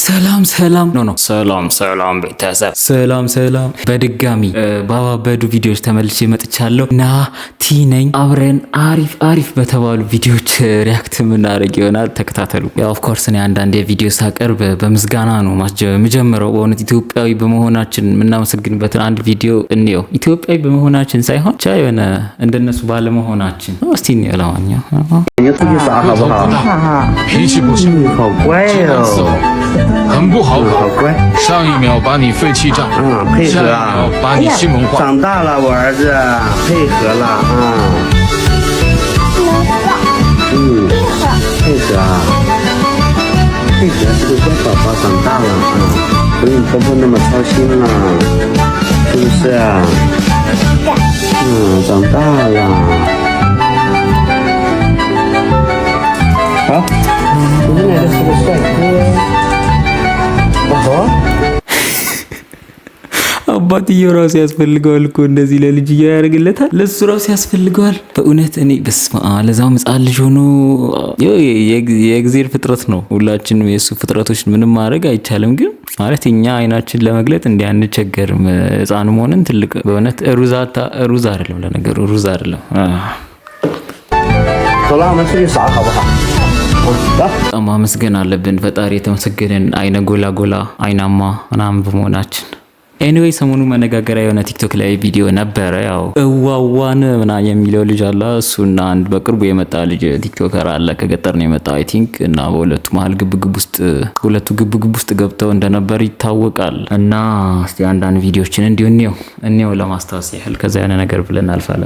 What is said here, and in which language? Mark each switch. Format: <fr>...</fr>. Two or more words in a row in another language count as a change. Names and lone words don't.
<am>ሰላም ሰላም ቤተሰብ ሰላም በድጋሚ ባባበዱ ቪዲዮዎች ተመልሼ መጥቻለሁ። ናቲ ነኝ። አብረን አሪፍ በተባሉ ቪዲዮዎች ሪያክት የምናደርግ ይሆናል። ተከታተሉ። ያው</am> <en>of course</en> <am>እኔ አንዳንድ የቪዲዮ ሳቀርብ በምስጋና ነው የምጀምረው። በእውነት ኢትዮጵያዊ በመሆናችን የምናመሰግንበትን አንድ ቪዲዮ እንየው። ኢትዮጵያዊ በመሆናችን ሳይሆን ቻ የሆነ እንደነሱ ባለመሆናችን እስቲ እንየው። ለማንኛውም</am> <zh>很不好搞，上一秒把你废弃账，配合啊，下一秒把你新闻化。长大了，我儿子配合了啊，配合啊，配合这个乖宝宝长大了啊，不用婆婆那么操心了，是不是啊？长大了。好，你现在是个帅哥。</zh> <am>አባትየው ራሱ ያስፈልገዋል እኮ እንደዚህ ለልጅየው ያደርግለታል። ለሱ ራሱ ያስፈልገዋል በእውነት። እኔ በስመ አብ ለዛው ሕፃን ልጅ ሆኖ የእግዚአብሔር ፍጥረት ነው። ሁላችንም የሱ ፍጥረቶች ምንም ማድረግ አይቻልም። ግን ማለት እኛ አይናችን ለመግለጥ እንዲህ አንቸገርም። ሕፃን መሆንን ትልቅ በእውነት ሩዝ አይደለም፣ ለነገሩ ሩዝ አይደለም።</am> <zh>走了，我们出去耍好不好？</zh> <am>በጣም ማመስገን አለብን ፈጣሪ የተመሰገነን አይነ ጎላ አይናማ ምናምን በመሆናችን። ኤኒዌይ ሰሞኑ መነጋገሪያ የሆነ ቲክቶክ ላይ ቪዲዮ ነበረ። ያው እዋዋን ምናምን የሚለው ልጅ አለ። እሱና አንድ በቅርቡ የመጣ ልጅ ቲክቶከር አለ፣ ከገጠር ነው የመጣ</am> <en>I think።</en> <am>እና በሁለቱ መሀል ሁለቱ ግብግብ ውስጥ ገብተው እንደነበር ይታወቃል። እና እስቲ አንዳንድ ቪዲዮችን እንዲሁ እንየው ለማስታወስ ያህል፣ ከዛ የሆነ ነገር ብለን አልፋለን።</am>